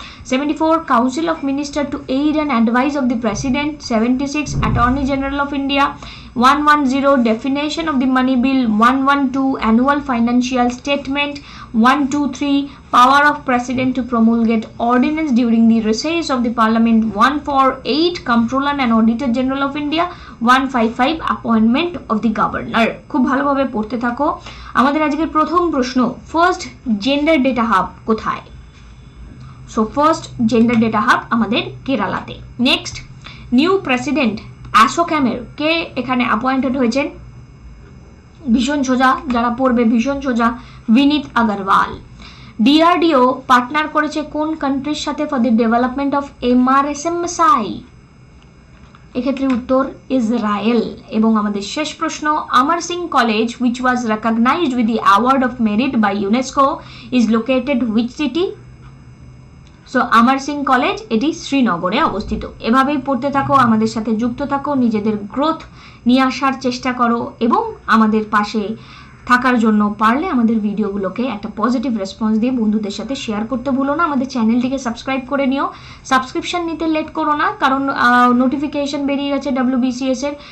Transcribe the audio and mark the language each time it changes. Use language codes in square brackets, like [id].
[en] 74 Council of Ministers to aid and advise of the President, 76 Attorney General of India, 110 definition of the money bill, 112 annual financial statement, 123 power of President to promulgate ordinance during the recess of the Parliament, 148 Comptroller and Auditor General of India, 155 appointment of the Governor। [bn] খুব ভালোভাবে পড়তে থাকো। আমাদের আজকের প্রথম প্রশ্ন, first gender data hub কোথায়? So first gender data hub আমাদের কেরালাতে। নেক্সট, নিউ প্রেসিডেন্ট অ্যাসোক্যামের কে এখানে অ্যাপয়েন্টেড হয়েছেন? ভীষণ সোজা, যারা পড়বে ভীষণ সোজা, বিনীত আগরওয়াল। ডিআরডিও পার্টনার করেছে কোন কান্ট্রির সাথে [en] for the development of [bn] MRSM missile? এক্ষেত্রে উত্তর ইসরায়েল। এবং আমাদের শেষ প্রশ্ন, [en] Amar Singh college which was recognized with the award of merit by UNESCO is located which city? [bn] So আমার সিং কলেজ এটি শ্রীনগরে অবস্থিত। এভাবেই পড়তে থাকো, আমাদের সাথে যুক্ত থাকো, নিজেদের গ্রোথ নিয়ে আসার চেষ্টা করো এবং আমাদের পাশে থাকার জন্য পারলে আমাদের ভিডিওগুলোকে একটা পজিটিভ রেসপন্স দিয়ে বন্ধুদের সাথে শেয়ার করতে ভুলো না। আমাদের চ্যানেলটিকে সাবস্ক্রাইব করে নিও। সাবস্ক্রিপশন নিতে লেট করো না, কারণ নোটিফিকেশন বেরিয়ে গেছে WBCS এর।